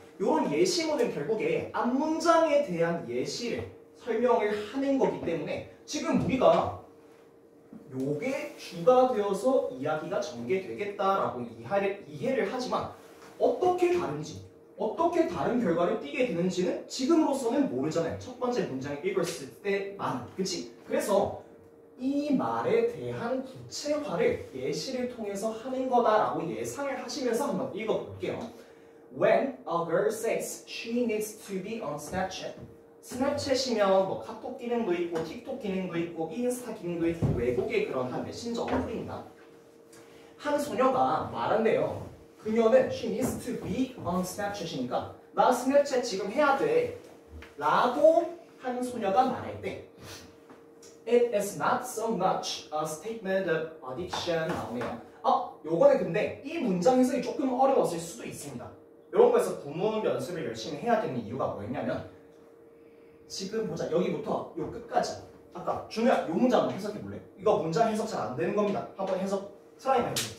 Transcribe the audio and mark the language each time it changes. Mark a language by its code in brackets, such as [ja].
[ko] 이런 예시문은 결국에 앞문장에 대한 예시를 설명을 하는 거기 때문에 지금 우리가 요게 주가 되어서 이야기가 전개되겠다라고 이해를 하지만 어떻게 다른지 어떻게 다른 결과를 띠게 되는지는 지금으로서는 모르잖아요. 첫 번째 문장을 읽었을 때만. 그치? 그래서 이 말에 대한 구체화를 예시를 통해서 하는 거다라고 예상을 하시면서 한번 읽어볼게요. [en] When a girl says she needs to be on Snapchat. [ko] 스냅챗이면 뭐 카톡 기능도 있고 틱톡 기능도 있고 인스타 기능도 있고 외국의 그런 한 메신저 어플입니다. 한 소녀가 말한대요. 그녀는 [en] she needs to be on Snapchat이니까 [ko] 나 스냅챗 지금 해야 돼 라고 한 소녀가 말할 때 [en] It is not so much a statement of addiction [ko] 나오네요. 요거는 근데 이 문장 해석이 조금 어려웠을 수도 있습니다. 이런 거에서 구문 연습을 열심히 해야 되는 이유가 뭐였냐면 지금 보자. 여기부터 요 끝까지 아까 준우야 요 문장 한번 해석해 볼래? 이거 문장 해석 잘 안 되는 겁니다. 한번 해석 트라이만 해보세요.